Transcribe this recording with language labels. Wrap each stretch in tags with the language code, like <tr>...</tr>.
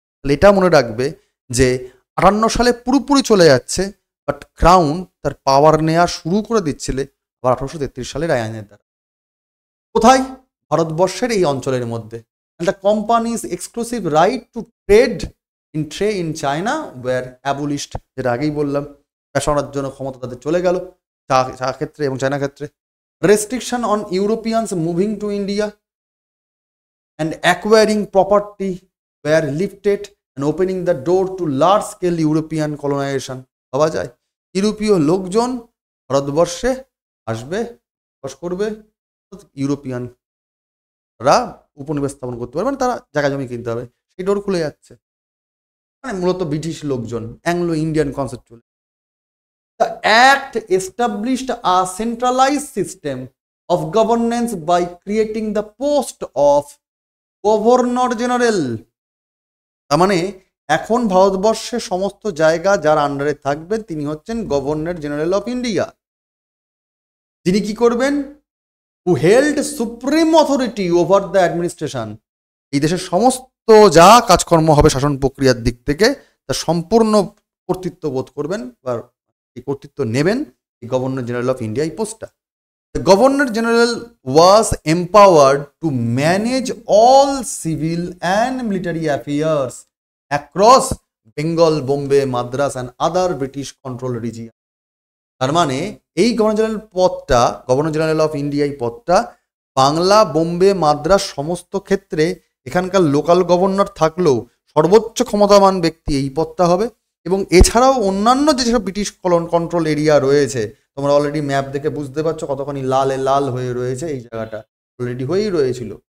<bn>তাহলে এটা মনে রাখবে যে 58 সালে পুরোপুরি চলে যাচ্ছে, বাট ক্রাউন তার পাওয়ার নেওয়া শুরু করে দিচ্ছিল আবার 1833 সালের এই আইনের দ্বারা। কোথায়? ভারতবর্ষের এই অঞ্চলের মধ্যে।</bn> <en>and the company's exclusive right to trade in China were abolished,</en> <bn>যেটা আগেই বললাম, ব্যবসার জন্য ক্ষমতা তাদের চলে গেল চা ক্ষেত্রে এবং চায়না ক্ষেত্রে।</bn> <en>restriction on Europeans moving to India and acquiring property were lifted and opening the door to large scale European colonization.</en> <bn>ভাবা যায় ইউরোপীয় লোকজন ভারতবর্ষে আসবে, বসবাস করবে, ইউরোপিয়ানরা উপনিবেশ স্থাপন করতে পারবে, মানে তারা জায়গা জমি কিনতে হবে, সেই ডোর খুলে যাচ্ছে। মানে মূলত ব্রিটিশ লোকজন, অ্যাংলো ইন্ডিয়ান কনসেপ্ট চলে।</bn> <en>The act established a centralized system of governance by creating the post of governor general.</en> <bn>তার মানে এখন ভারতবর্ষের সমস্ত জায়গা যার আন্ডারে থাকবেন তিনি হচ্ছেন গভর্নর জেনারেল অফ ইন্ডিয়া, যিনি কি করবেন?</bn> <en>Who held supreme authority over the administration.</en> <bn>এই দেশের সমস্ত যা কাজকর্ম হবে শাসন প্রক্রিয়ার দিক থেকে তা সম্পূর্ণ কর্তৃত্ব বোধ করবেন বা এই কর্তৃত্ব নেবেন এই গভর্নর জেনারেল অফ ইন্ডিয়া, এই পোস্টটা।</bn> <en>The Governor General was empowered to manage all civil and military affairs across Bengal, Bombay, Madras and other British controlled regions.</en> <bn>তার মানে এই গভর্নর জেনারেল অফ ইন্ডিয়া এই পদটা বাংলা, বোম্বে, মাদ্রাস সমস্ত ক্ষেত্রে এখানকার লোকাল গভর্নর থাকলেও সর্বোচ্চ ক্ষমতাবান ব্যক্তি এই পদটা হবে। এবং এছাড়াও অন্যান্য যেসব ব্রিটিশ কন্ট্রোল এরিয়া রয়েছে, তোমরা অলরেডি ম্যাপ দেখে বুঝতে পারছো কতখানি লালে লাল হয়ে রয়েছে, এই জায়গাটা অলরেডি হয়েই রয়েছিল।</bn>